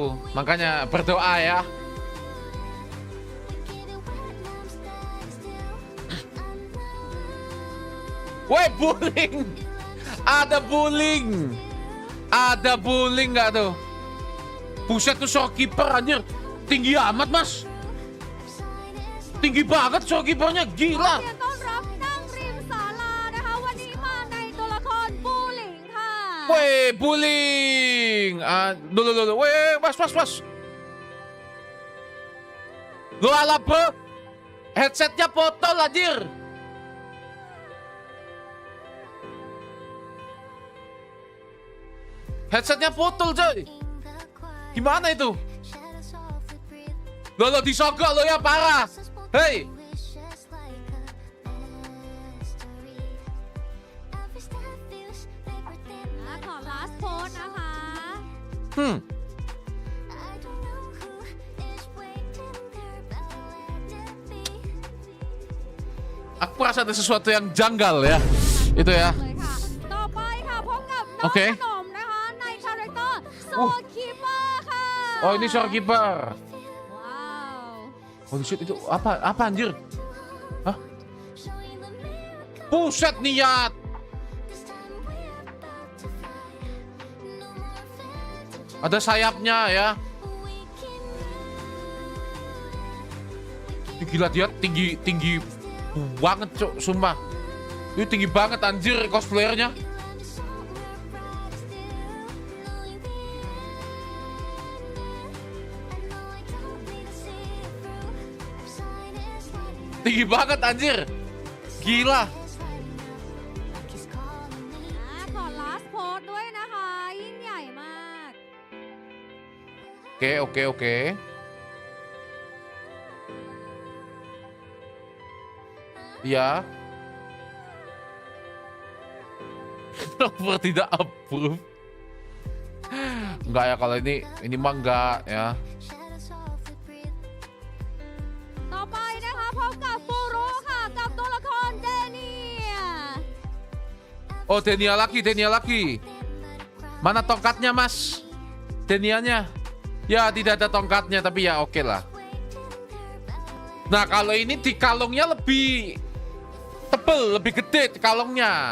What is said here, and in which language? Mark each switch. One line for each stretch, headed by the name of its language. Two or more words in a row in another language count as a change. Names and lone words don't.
Indonesian: Makanya berdoa ya. Woi, bullying. Ada bullying. Ada bullying nggak tuh? Buset tuh shopkeeper anjir. Tinggi amat, Mas. Tinggi banget shopkeepernya, gila.
Thai: เสียงต้อนรับนั่งริมศาลานะคะวันนี้มาในตัวละครบูหลิงค่ะ
Indonesian: Woi, bullying. Dulu. Woi, mas. Lu ala bro. Headsetnya potol anjir. Headsetnya potol coy. Gimana itu? Lo disogok lo ya parah. Hei.
Thai: ขอ
English: last post
Thai: นะคะ
Indonesian: Aku rasa ada sesuatu yang janggal ya. Itu ya.
Thai: เลยค่ะต่อไปค่ะพบกับน้อง โอเค ขนมนะคะในคาแรคเตอร์โซคีเปอร์ค่ะ
Indonesian: Oh, ini shopkeeper.
Thai: ว้าว
English: Holy shit,
Indonesian: itu apa anjir? Hah? Buset niat. Ada sayapnya ya. Gila dia tinggi banget cok, sumpah. Itu tinggi banget anjir cosplayernya. Tinggi banget anjir. Gila.
Thai: ขอ
English: last post
Thai: ด้วยนะคะยิ่งใหญ่มาก
Indonesian: Oke. Ya. Nobar tidak approve. Enggak ya kalau ini mah enggak ya.
Thai: ต่อไปนะคะพบกับฟูรุค่ะกับตัวละครเดเนีย
Indonesian: Oh, Denia lagi. Mana tongkatnya, Mas? Denianya? Ya, tidak ada tongkatnya, tapi ya oke lah. Nah, kalau ini di kalungnya lebih tebel, lebih gede di kalungnya.